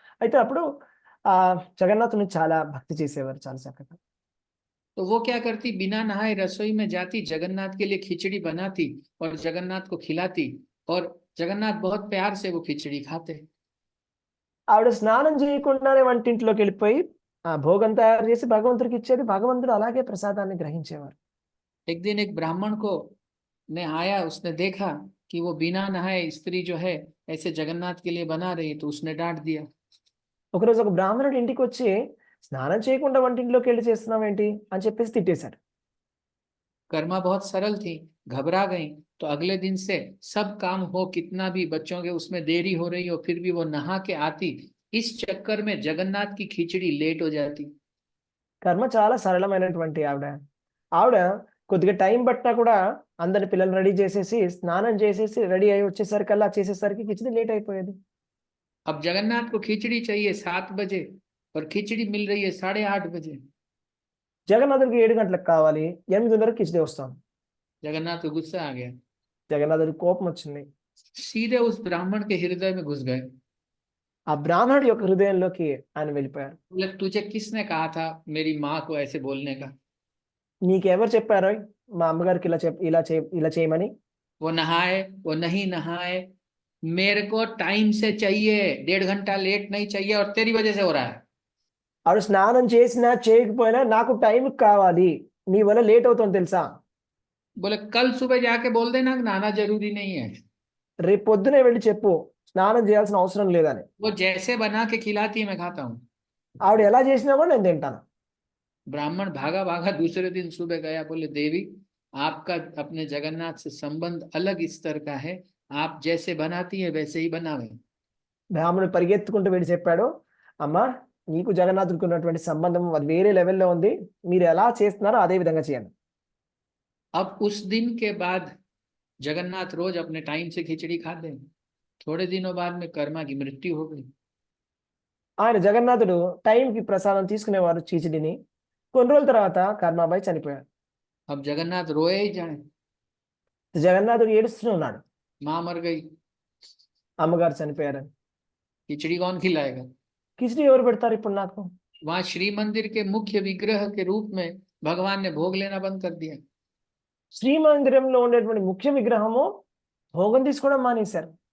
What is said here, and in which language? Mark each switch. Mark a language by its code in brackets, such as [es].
[te] అయితే అప్పుడు ఆ జగన్నాథుని చాలా భక్తి చేసేవారు, చాలా చక్కగా. [hi] तो वो क्या करती, बिना नहाए रसोई में जाती, जगन्नाथ के लिए खिचड़ी बनाती और जगन्नाथ को खिलाती, और जगन्नाथ बहुत प्यार से वो खिचड़ी खाते। [te] ఆవిడ స్నానం చేయకుండానే వంటింట్లోకి వెళ్ళిపోయి ఆ భోగం తయారు చేసి భగవంతుడికి ఇచ్చేది. భగవంతుడు అలాగే ప్రసాదాన్ని గ్రహించేవారు. [hi] एक दिन एक ब्राह्मण को ने आया, उसने देखा कि वो बिना नहाए स्त्री जो है ऐसे जगन्नाथ के लिए बना रही, तो उसने डांट दिया। [te] ఒకరోజు ఒక బ్రాహ్మణుడు ఇంటికి వచ్చి స్నానం చేయకుండా వంటింట్లోకి వెళ్ళి చేస్తున్నావు ఏంటి అని చెప్పేసి తిట్టేశాడు. [hi] कर्मा बहुत सरल थी, घबरा गई, तो अगले दिन से सब काम हो, कितना भी बच्चों के उसमें देरी हो रही हो, फिर भी वो नहा के आती। इस चक्कर में जगन्नाथ की खिचड़ी लेट हो जाती। [te] కర్మ చాలా సరళమైనటువంటి ఆవిడ కొద్దిగా టైం పట్టినా కూడా అందరి పిల్లలు రెడీ చేసేసి స్నానం చేసేసి రెడీ అయ్యి వచ్చేసరికల్లా చేసేసరికి కిచిడి లేట్ అయిపోయేది. [hi] अब जगन्नाथ को खिचड़ी चाहिए 7 बजे और खिचड़ी मिल रही है 8:30 बजे। [te] జగన్నాథుడికి 7 గంటలకు కావాలి, 8:30కి కిచిడి వస్తాం. [hi] जगन्नाथ को गुस्सा आ गया, [te] జగన్నాథుడికి కోపం వచ్చింది. [hi] सीधे उस ब्राह्मण के हृदय में घुस गए। [te] ఆ బ్రాహ్మణుడి యొక్క హృదయంలోకి ఆయన వెళ్ళిపోయారు. [hi] बोले तुझे किसने कहा था मेरी माँ को ऐसे बोलने का? [te] నీకెవరు చెప్పారో మా అమ్మగారికి ఇలా చేయమని? [hi] वो नहाए, वो नहीं नहाए, मेरे को टाइम से चाहिए, 1.5 घंटा लेट नहीं चाहिए, और तेरी वजह से हो रहा है। [te] ఆవిడ స్నానం చేసినా చేయకపోయినా నాకు టైం కావాలి, నీ వల్ల లేట్ అవుతుంది తెలుసా? [hi] बोले कल सुबह जाके बोल देना नहाना जरूरी नहीं है। [te] రేపు పొద్దునే వెళ్ళి చెప్పు స్నానం చేయాల్సిన అవసరం లేదని. [hi] वो जैसे बना के खिलाती है मैं खाता हूँ। [te] ఆవిడ ఎలా చేసినా కూడా నేను తింటాను. [hi] ब्राह्मण भागा भागा दूसरे दिन सुबह गया, बोले देवी आपका अपने जगन्नाथ से संबंध अलग स्तर का है, आप जैसे बनाती है वैसे ही बनावे। [te] బ్రాహ్మణుడు పరిగెత్తుకుంటూ వెళ్ళి చెప్పాడు, అమ్మా నీకు జగన్నాథుడికి ఉన్నటువంటి సంబంధం అది వేరే లెవెల్లో ఉంది, మీరు ఎలా చేస్తున్నారో అదే విధంగా చేయండి. [hi] अब उस दिन के बाद जगन्नाथ रोज अपने टाइम से खिचड़ी खाते हैं। थोड़े दिनों बाद में कर्मा की मृत्यु हो गई। [te] ఆయన జగన్నాథుడు టైంకి ప్రసాదం తీసుకునేవారు చీచిడిని. కొన్ని రోజుల తర్వాత కర్మాబాయి చనిపోయాడు. [hi] अब जगन्नाथ रोए ही जाए, [te] జగన్నాథుడు ఏడుస్తూనే ఉన్నాడు, [hi] माँ मर गई, [te] అమ్మగారు చనిపోయారని. [hi] खिचड़ी कौन खिलाएगा। [te] కిచిడి ఎవరు పెడతారు ఇప్పుడు నాకు? [hi] वहां श्री मंदिर के मुख्य विग्रह के रूप में भगवान ने भोग लेना बंद कर दिया। [te] శ్రీమందిరంలో ఉండేటువంటి ముఖ్య విగ్రహము భోగం తీసుకోవడం మానేశారు.